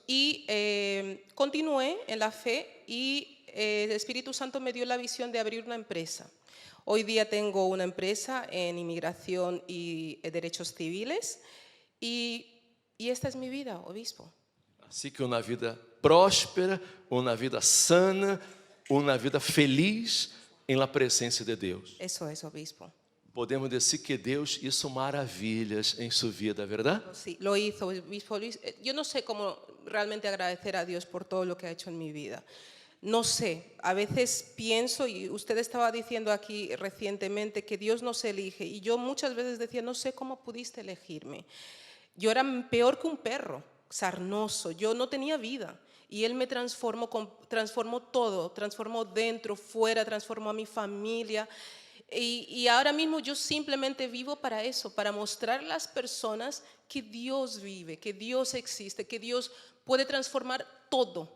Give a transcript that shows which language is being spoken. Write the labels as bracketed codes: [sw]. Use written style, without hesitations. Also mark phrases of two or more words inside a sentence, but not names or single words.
[es] Y continué en la fe y el Espíritu Santo me dio la visión de abrir una empresa. Hoy día tengo una empresa en inmigración y derechos civiles y esta es mi vida, obispo. Así que [pt] uma vida próspera, uma vida sana, uma vida feliz em la presença de Deus. [es] Eso es, obispo. [pt] Podemos dizer que Deus hizo maravilhas em sua vida, [es] ¿verdad? Sí, lo hizo, obispo Luis. Yo no sé cómo realmente agradecer a Dios por todo lo que ha hecho en mi vida. No sé, a veces pienso, y usted estaba diciendo aquí recientemente que Dios nos elige, y yo muchas veces decía, no sé cómo pudiste elegirme. Yo era peor que un perro, sarnoso, yo no tenía vida, y Él me transformó todo, transformó dentro, fuera, transformó a mi familia, y ahora mismo yo simplemente vivo para eso, para mostrar a las personas que Dios vive, que Dios existe, que Dios puede transformar todo.